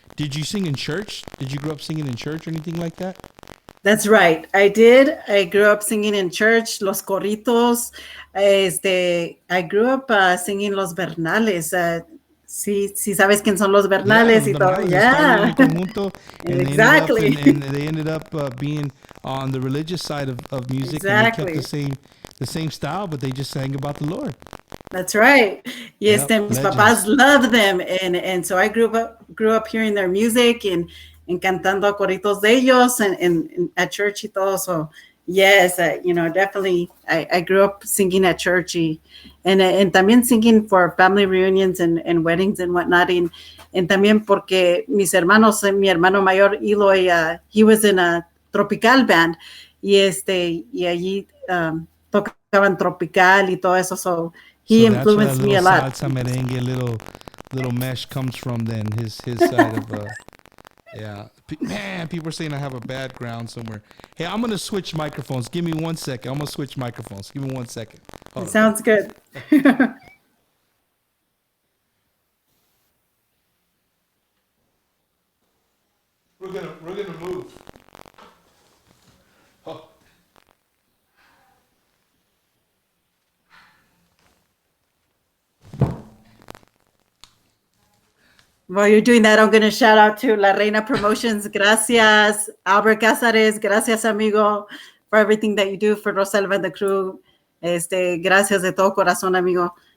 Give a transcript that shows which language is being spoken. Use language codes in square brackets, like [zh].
[en] Did you sing in church? Did you grow up singing in church or anything like that? That's right. I did. I grew up singing in church, [es] los corritos. [en] I grew up singing los Bernales. [es] Sí, sabes quién son los Bernales y todo. [en] Yeah. Exactly. And they ended up being on the religious side of music. Exactly. And they kept the same style, but they just sang about the Lord. That's right. Yes, Yep, [es] mis [en] legends. papás loved them, and so I grew up hearing their music and [es] cantando corritos de ellos [en] and at church [es] y todo. [en] So yes, definitely I grew up singing at church and [es] también [en] singing for family reunions and weddings and whatnot. [es] And también porque mi hermano mayor Eloy, [en] he was in a tropical band [es] y allí tocaban tropical y todo eso. [en] So he influenced me a lot. Salsa merengue, little mesh comes from then his side of yeah. Man, people are saying I have a bad ground somewhere. Hey, I'm gonna switch microphones. Give me 1 second. I'm gonna switch microphones. Give me 1 second. Hold on. Sounds good. We're gonna move. Oh. While you're doing that, I'm going to shout out to La Reina Promotions. Gracias, Albert Cázares. [es] Gracias, amigo, [en] for everything that you do for Rosalba and the crew. [es] Gracias de todo corazón, amigo.